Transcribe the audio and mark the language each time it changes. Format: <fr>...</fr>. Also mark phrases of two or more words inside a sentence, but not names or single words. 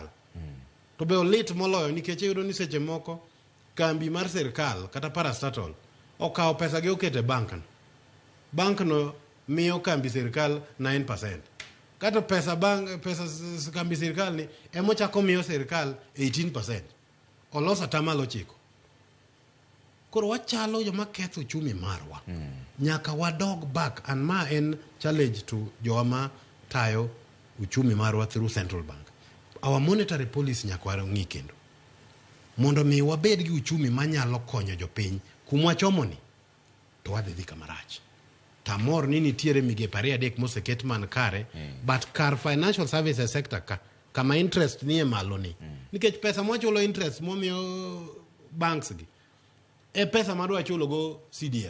<luo>To be olit moloyo nikech yudo ni seche moko kambi mar sirkal kata parastatal okawo pesa gi okete bank no miyo kambi sirkal 9%. Kata pesa kambi sirkal ni emochako miyo sirkal 18%. Olosa tamalo chiko. Koro wachalo joma ketho uchumi marwa. Nyaka wadog</luo> <en>back, and</en> <luo>ma en challenge to joma tayo uchumi marwa</luo> <en>through central bank. Our monetary policy</en> <luo>nyaka warangi kendo. Mondo mi wabed gi uchumi manyalo konyo jopiny kumwa chomoni to wadhi kamarach. Tamor ni nitiere migepe 3 moseket man kare, but kar</luo> <en>financial services sector</en> <luo>kama interest ni malo ni. Nikech pesa mwachulo interest momiyo banks gi pesa madwa chulo go CDF.</luo>